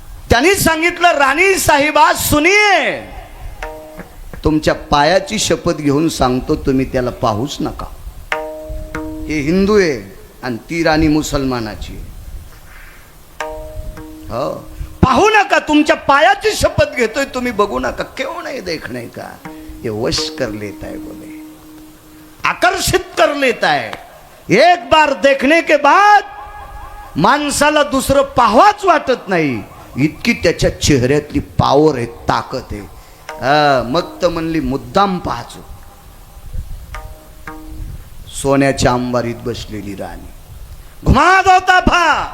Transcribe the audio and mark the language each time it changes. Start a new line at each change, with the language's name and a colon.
Marathi: त्यांनी सांगितलं राणी साहेबा सुनिये, तुमच्या पायाची शपथ घेऊन सांगतो तुम्ही त्याला पाहूच नका. हे हिंदू आहे आणि ती राणी मुसलमानाची. हो, पाहू नका. तुमच्या पायाची शपथ घेतोय तुम्ही, बघू नका.
Hindi: क्यों नहीं देखने का, ये वश कर लेता है बोले, आकर्षित कर लेता है. एक बार देखने के बाद
Marathi: माणसाला दुसरं पाहावंच वाटत नाही. इतकी त्याच्या चेहऱ्यातली पावर आहे, ताकद आहे. मग तर म्हणली मुद्दाम पाहाचो. सोन्याच्या अंबारीत बसलेली राणी.
Hindi: घुमा दो ताफा.